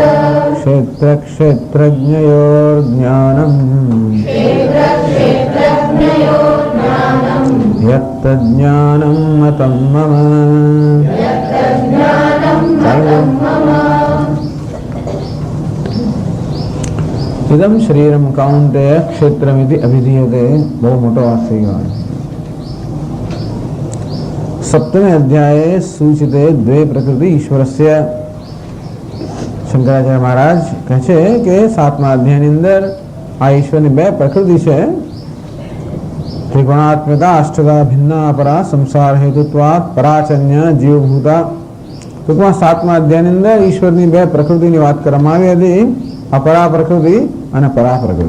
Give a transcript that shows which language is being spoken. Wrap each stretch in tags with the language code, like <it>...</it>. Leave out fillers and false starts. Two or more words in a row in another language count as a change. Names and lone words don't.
<sa>क्षेत्रक्षेत्रज्ञयोर्ज्ञानम् यत्तज्ज्ञानं मतं मम इदं शरीरं कौन्तेय क्षेत्रमिति अभिधीयते।</sa> <gu>બહુ મોટો અર્થ है।</gu> <sa>सप्तमे अध्याये सूचिते द्वे प्रकृति ईश्वरस्य।</sa> <gu>शंकराचार्य महाराज કહે છે કે 7મા અધ્યાયની અંદર આ ઈશ્વરની બે પ્રકૃતિ છે,</gu> <sa>ત્રિગુણાત્મકા, અષ્ટદા, ભિન્ના, અપરા, સંસાર હેતુત્વાત, પરાચન્ય, જીવભૂતા.</sa> <gu>ટૂંકમાં 7મા અધ્યાયની અંદર ઈશ્વરની બે પ્રકૃતિની વાત કરવામાં આવી હતી, અપરા પ્રકૃતિ અને પરા પ્રકૃતિ.</gu>